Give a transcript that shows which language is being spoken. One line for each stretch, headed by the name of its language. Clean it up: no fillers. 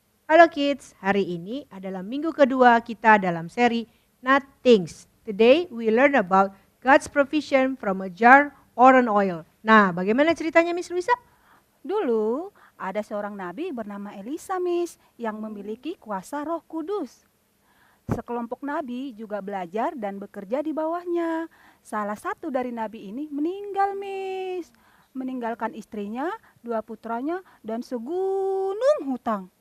Indonesian: Halo kids, hari ini adalah minggu kedua kita dalam seri Nothings.
English: Today we learn about God's provision from a jar or an oil.
Indonesian: Nah, bagaimana ceritanya Miss Luisa? Dulu ada seorang nabi bernama Elisa, Miss, yang memiliki kuasa Roh Kudus. Sekelompok nabi juga belajar dan bekerja di bawahnya. Salah satu dari nabi ini meninggal, Miss. meninggalkan istrinya, 2 putranya, dan segunung hutang.